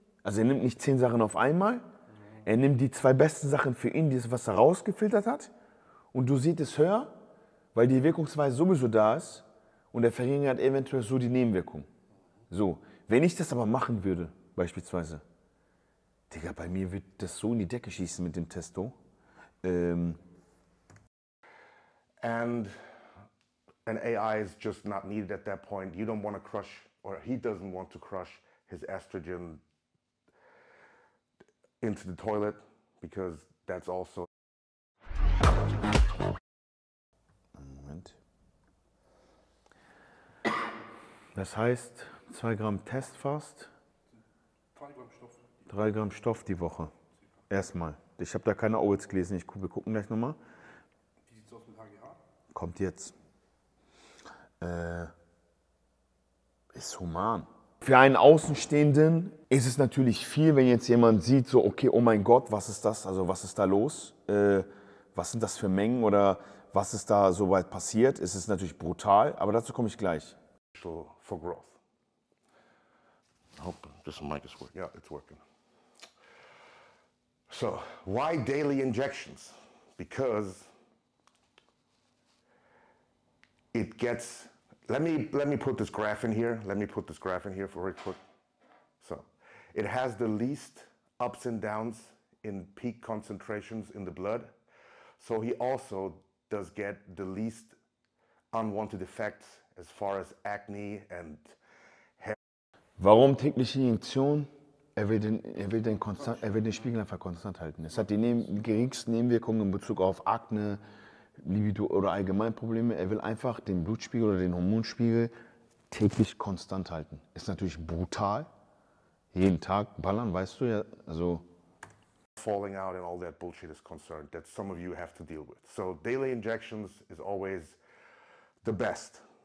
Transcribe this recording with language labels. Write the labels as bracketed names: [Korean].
[German] Also er nimmt nicht 10 Sachen auf einmal. Er nimmt die 2 besten Sachen für ihn, das, was er rausgefiltert hat, und dosiert es höher, weil die Wirkungsweise sowieso da ist und er verringert eventuell so die Nebenwirkung. So, wenn ich das aber machen würde, beispielsweise, Digga, bei mir wird das so in die Decke schießen mit dem Testo. [English] And an AI is just not needed at that point. You don't want to crush, or he doesn't want to crush his estrogen into the toilet, because that's also. [German] Moment. Das heißt, 2 Gramm Test fast, 3 Gramm Stoff die Woche. Erstmal. Ich habe da keine Owls gelesen, wir gucken gleich nochmal. Wie sieht es aus mit HGH? Kommt jetzt. Ist human. Für einen Außenstehenden ist es natürlich viel, wenn jetzt jemand sieht, so, okay, oh mein Gott, was ist das? Also was ist da los? Was sind das für Mengen oder was ist da so weit passiert? Es ist natürlich brutal, aber dazu komme ich gleich. [English] For growth. I hope this mic is working. Yeah, it's working. So, why daily injections? Because it gets. Let me put this graph in here. Let me put this graph in here for it quick. So, it has the least ups and downs in peak concentrations in the blood. So he also does get the least unwanted effects as far as acne and hair. [German] Warum tägliche Injektion? Er will den Spiegel einfach konstant halten. Es hat die geringsten Nebenwirkungen in Bezug auf Akne, Libido oder Allgemeinprobleme. Er will einfach den Blutspiegel oder den Hormonspiegel täglich konstant halten. Ist natürlich brutal. Jeden Tag ballern, weißt du ja. [English] Also falling out and all that bullshit is concerned that some of you have to deal with. So daily injections is always the best.